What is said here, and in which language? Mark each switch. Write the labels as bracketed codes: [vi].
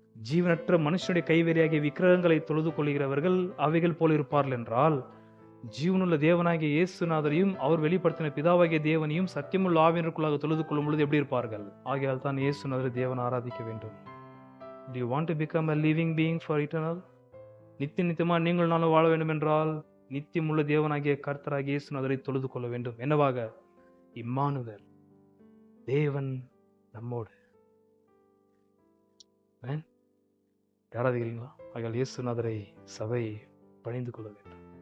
[ta] ஜீவனற்ற மனுஷனுடைய கைவேலையாகிய விக்கிரகங்களை தொழுது கொள்கிறவர்கள் அவைகள் போல இருப்பார்கள் என்றால், ஜீவனுள்ள தேவனாகிய இயேசுநாதரையும் அவர் வெளிப்படுத்தின பிதாவாகிய தேவனையும் சத்தியமுள்ள ஆவியனுக்குள்ளாக தொழுது கொள்ளும் பொழுது எப்படி இருப்பார்கள்? ஆகையால் தான் இயேசுநாதரை தேவன் ஆராதிக்க வேண்டும். [en] Do you want to become a living being for eternal? [ta] நித்தியமா நீங்கள் நானும் வாழ வேண்டும் என்றால் நித்தியமுள்ள தேவனாகிய கர்த்தராகிய இயேசுநாதரை தொழுது கொள்ள வேண்டும். என்னவாக? இம்மானுவேல், தேவன் நம்மோடு. யாராதிகளா? ஆகையால் இயேசுநாதரை சபை பணிந்து கொள்ள வேண்டும்.